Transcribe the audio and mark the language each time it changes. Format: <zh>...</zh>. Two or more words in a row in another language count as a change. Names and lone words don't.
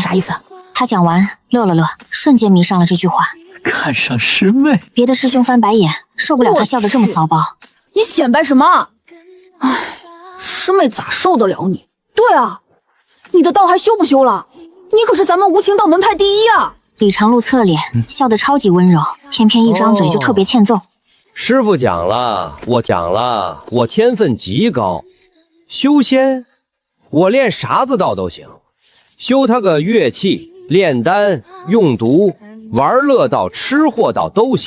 <zh>啥意思？他講完，樂了樂，瞬間迷上了這句話。看上師妹？別的師兄翻白眼，受不了他笑得這麼騷包。你顯擺什麼？唉，師妹咋受得了你？對啊，你的道還修不修了？你可是咱們無情道門派第1啊！李長路側臉，笑得超級溫柔，偏偏一張嘴就特別欠揍。師父講了，我講了，我天分極高，修仙，我練啥子道都行，修他個樂器、煉丹、用毒、玩樂道、吃貨道都行。</zh>